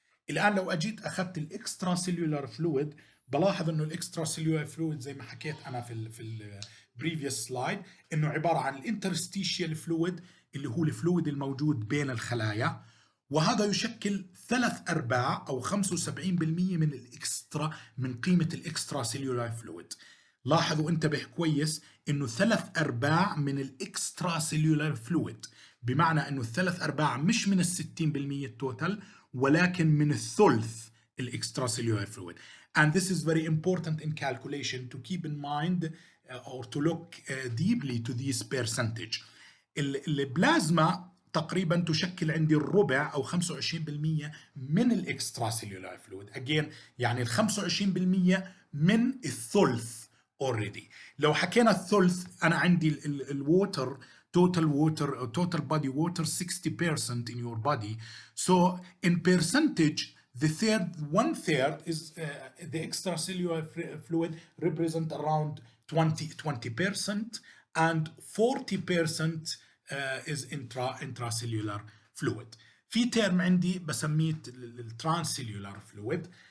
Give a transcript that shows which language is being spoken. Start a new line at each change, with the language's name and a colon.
Arabic: الآن لو أجيت أخذت الاكستراسيلولار فلويد، بلاحظ انه الاكسترا سيلولار فلويد زي ما حكيت انا في
English: البريفيوس سلايد،
Arabic: انه عباره عن الانترستيشيال فلويد اللي هو الفلويد الموجود بين الخلايا، وهذا يشكل 3/4 او 75% من قيمه الاكسترا سيلولار فلويد. لاحظوا انتبه كويس انه 3/4 من الاكسترا سيلولار فلويد، بمعنى انه 3/4 مش من 60% التوتال، ولكن من الثلث الاكسترا سيلولار فلويد.
English: And this is very important in calculation to keep in mind or to look deeply to this percentage.
Arabic: البلازما تقريبا تشكل عندي الربع أو 25% من الاكسترا سيلولار فلويد.
English: Again
Arabic: يعني ال 25% من الثلث
English: already.
Arabic: لو حكينا الثلث، أنا عندي الووتر
English: total body water 60% in your body. So in percentage, the one third is the extracellular fluid represent around 20%, and 40% is intracellular fluid.
Arabic: في ترم عندي بسميه الترانسيلولار فلويد.